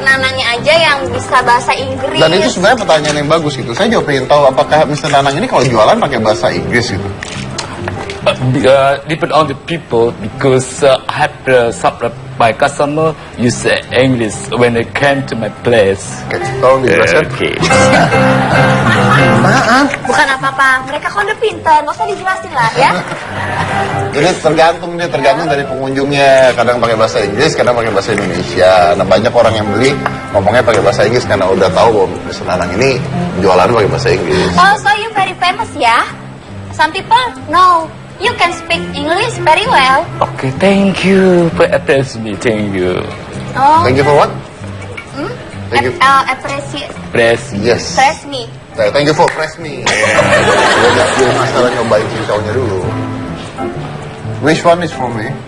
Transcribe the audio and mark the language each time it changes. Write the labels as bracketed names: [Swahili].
[Indonesian] Nanangnya aja yang bisa bahasa Inggris. Dan itu sebenarnya pertanyaan yang bagus gitu. Saya juga pengen tahu apakah Mr. Nanang ini kalau jualan pakai bahasa Inggris gitu. [English] Depend on the people because I have some of my customer use English when they came to my place. [Indonesian] Oke, tolong dijelaskan. [English] Okay. [Indonesian] Bukan apa-apa, mereka kan udah pintar, nggak usah dijelasin lah ya. Jadi tergantung dari pengunjungnya. Kadang pakai bahasa Inggris, kadang pakai bahasa Indonesia. Nah, banyak orang yang beli ngomongnya pakai bahasa Inggris karena udah tahu bahwa Mr. Nanang ini jualan pakai bahasa Inggris. [English] Oh, so you very famous ya? Some people know you can speak English very well. Okay, thank you for attention me. Thank you. Oh, Thank you for what? Thank you. Appreciate. Press. Yes. Press me. Thank you for press me. [Indonesian] Gue masalah nyobain cincaunya dulu. [English] Which one is for me?